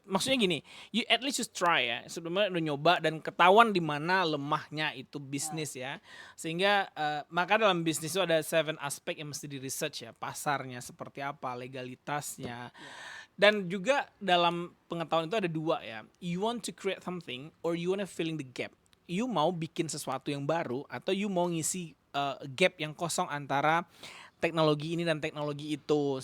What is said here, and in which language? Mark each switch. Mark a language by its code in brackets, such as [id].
[id] Maksudnya gini, [en] you at least just try ya. [id] Sebelumnya udah nyoba dan ketahuan di mana lemahnya itu bisnis ya. Sehingga maka dalam bisnis itu ada 7 aspek yang mesti di research ya. Pasarnya seperti apa, legalitasnya. Dan juga dalam pengetahuan itu ada 2 ya. [en] You want to create something or you want to filling the gap. You [id] mau bikin sesuatu yang baru atau you mau ngisi gap yang kosong antara teknologi ini dan teknologi itu.